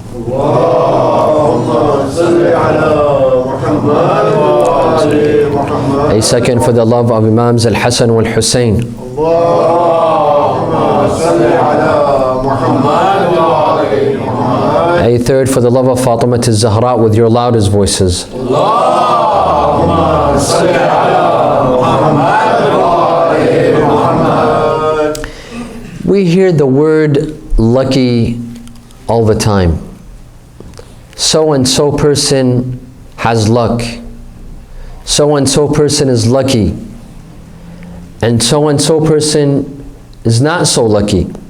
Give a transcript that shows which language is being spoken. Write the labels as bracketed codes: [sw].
[ar] اللهم صل على محمد وآل محمد. [en] A second for the love of Imams Al-Hassan wal-Hussein. [ar] اللهم صل على محمد وآل محمد. [en] A third for the love of Fatima al-Zahra with your loudest voices. [ar] اللهم صل على محمد وآل محمد. [en] We hear the word lucky all the time. So and so person has luck. So and so person is lucky. And so person is not so lucky.